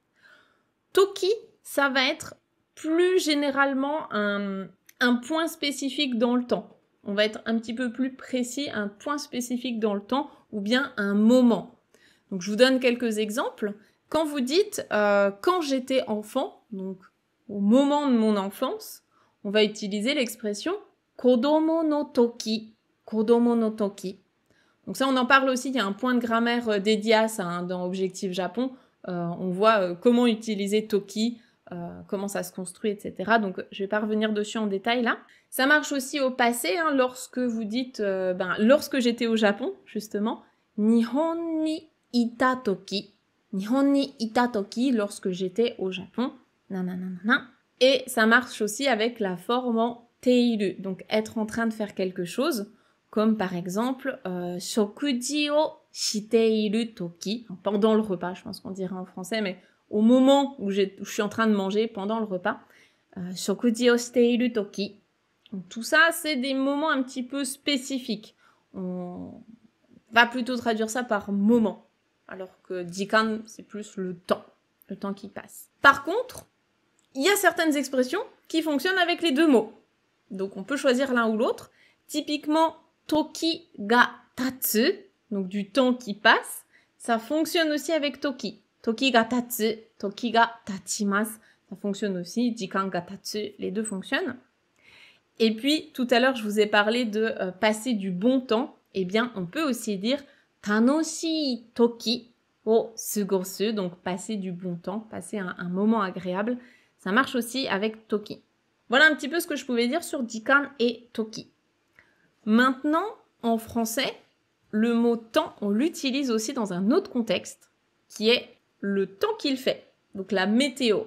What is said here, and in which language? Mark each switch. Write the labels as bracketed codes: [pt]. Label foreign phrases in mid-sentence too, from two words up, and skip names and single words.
[fr] Toki, ça va être plus généralement un point spécifique dans le temps. On va être un petit peu plus précis, un point spécifique dans le temps ou bien un moment. Donc je vous donne quelques exemples. Quand vous dites quand j'étais enfant, donc au moment de mon enfance, on va utiliser l'expression [ja] 子供の時. 子供の時. [fr] Donc ça, on en parle aussi, il y a un point de grammaire dédié à ça hein, dans Objectif Japon. On voit comment utiliser toki, comment ça se construit, etc. Donc je vais pas revenir dessus en détail là. Ça marche aussi au passé, hein, lorsque vous dites, lorsque j'étais au Japon, justement, [ja] 日本にいた時. 日本にいた時, [fr] lorsque j'étais au Japon. Nananana. Et ça marche aussi avec la forme en teiru, donc être en train de faire quelque chose. Comme par exemple, [ja] 食事をしている時, [fr] pendant le repas, je pense qu'on dirait en français, mais au moment où je suis en train de manger, pendant le repas, [ja] 食事をしている時. [fr] Donc, tout ça, c'est des moments un petit peu spécifiques. On va plutôt traduire ça par moment, alors que jikan, c'est plus le temps qui passe. Par contre, il y a certaines expressions qui fonctionnent avec les 2 mots. Donc, on peut choisir l'un ou l'autre. Typiquement, [ja] 時が経つ, [fr] donc du temps qui passe, ça fonctionne aussi avec toki. [ja] 時が経つ、時が経ちます, [fr] ça fonctionne aussi. [ja] 時間が経つ, [fr] les 2 fonctionnent. Et puis, tout à l'heure, je vous ai parlé de passer du bon temps. eh bien, on peut aussi dire [ja] 楽しい時を過ごす, [fr] donc passer du bon temps, passer un moment agréable. Ça marche aussi avec toki. Voilà un petit peu ce que je pouvais dire sur jikan et toki. Maintenant, en français, le mot temps, on l'utilise aussi dans un autre contexte, qui est le temps qu'il fait, donc la météo.